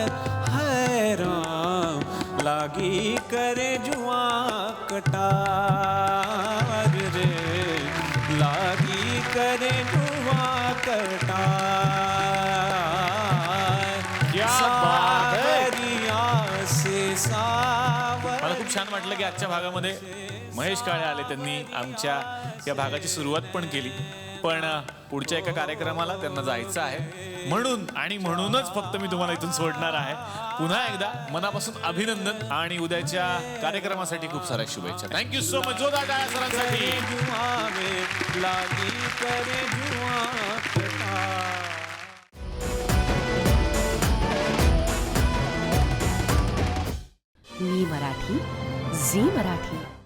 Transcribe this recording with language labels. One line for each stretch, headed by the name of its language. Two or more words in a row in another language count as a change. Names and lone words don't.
Hindi: है राम लागी करे जुआ कटार रे, लागी करे जुआ कटार. सावरिया से सावर.
Marathi: मला खूप छान वाटलं की आजच्या भागामध्ये महेश काळे आले. त्यांनी आमच्या या भागाची सुरुवात पण केली, पण पुढच्या एका कार्यक्रमाला त्यांना जायचं आहे. म्हणून आणि म्हणूनच फक्त मी तुम्हाला इथून सोडणार आहे. पुन्हा एकदा मनापासून अभिनंदन आणि उद्याच्या कार्यक्रमासाठी खूप साऱ्या शुभेच्छा.
English: thank you so much.
Marathi: जोरदार टाळ्या सरांसाठी.
Hindi: लागी करे जुआ कटार.
Marathi: मी मराठी, झी मराठी.